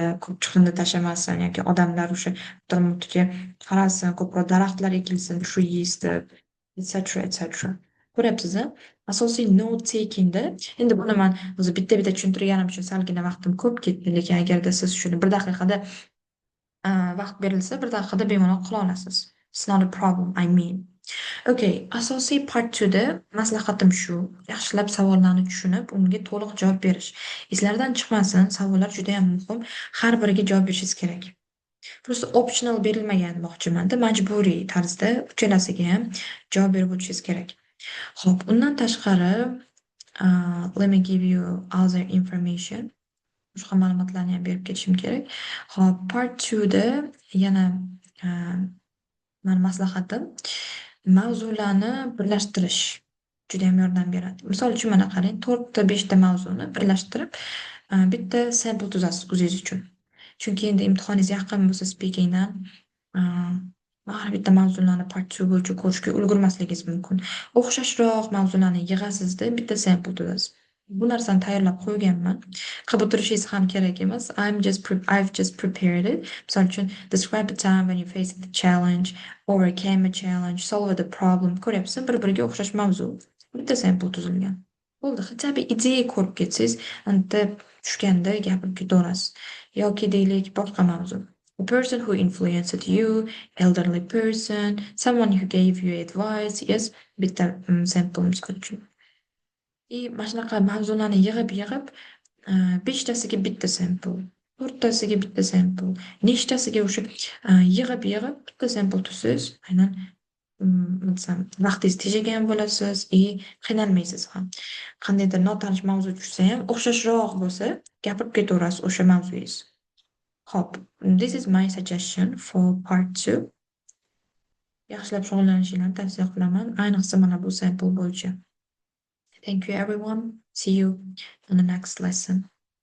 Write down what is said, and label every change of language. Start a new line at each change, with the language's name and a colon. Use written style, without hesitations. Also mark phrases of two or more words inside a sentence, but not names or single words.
Uzbek: Ko'p chiqindi tashlamasin yoki odamlar o'sha atrof-muhitga qarasin, ko'proq daraxtlar ekilsin, trees deb, etc. Ko'ryapsiz-a? Asosiy
English: note takingda,
Uzbek: endi buni men o'zi bitta-bitta tushuntirganim uchun salgina vaqtim ko'p ketdi, lekin agarda siz shuni 1 daqiqada vaqt berilsa, 1 daqiqada bemalol qila olasiz.
English: It's not a problem, I mean.
Uzbek: Okay, asosiy part 2da maslahatim shu. Yaxshilab savollarni tushunib, unga to'liq javob berish. Eslardan chiqmasin, savollar juda ham muhim. Har biriga javob berishingiz kerak. Просто optional berilmagan demoqchiman-da, majburiy tarzda uchalasiga ham javob berib o'tishingiz kerak. Xo'p, undan tashqari,
English: let me give you other information.
Uzbek: Boshqa ma'lumotlarni ham berib ketishim kerak. Xo'p, part 2da yana mani maslahatim mavzularni birlashtirish juda ham yordam beradi. Misol uchun mana qarang, 4 ta 5 ta mavzuni birlashtirib, bitta sample tuzasiz o'zingiz uchun. Chunki endi imtihoningiz yaqin bo'lsa speakingdan har bitta mavzularni part 2 bo'yicha ko'rishga ulgurmasligingiz mumkin. O'xshashroq mavzularni yig'asizda, bitta sample tuzasiz. Bu narsani tayyorlab qo'yganman. Qilib o'tirishingiz ham kerak emas.
English: I've just prepared it.
Uzbek: Misol uchun,
English: describe a time when you faced a challenge, overcame a challenge, solved a problem.
Uzbek: Ko'ryapsiz, bir-biriga o'xshash mavzu. Bitta sample tuzilgan. Bo'ldi. Hech bir ideya ko'rib ketsangiz, unda tushganda gapirib ketaverasiz. Yoki deylik boshqa mavzu.
English: A person who influenced you, elderly person, someone who gave you advice. Yes,
Uzbek: bitta sample misol uchun. Mana shunaqa mavzularni yig'ib, 5tasiga bitta sample, 4tasiga bitta sample, nechtasiga o'sha yig'ib bitta sample tuzsiz, aynan nima desam, vaqtingiz tejagan bo'lasiz qiynalmaysiz ham. Qandaydir notanish mavzu tushsa ham o'xshashroq bo'lsa, gapirib ketaverasiz o'sha mavzungiz. Hop,
English: this is my suggestion for part 2.
Uzbek: Yaxshilab shug'ullanishingizni tavsiya qilaman, ayniqsa mana bu sample bo'yicha.
English: Thank you everyone. See you in the next lesson.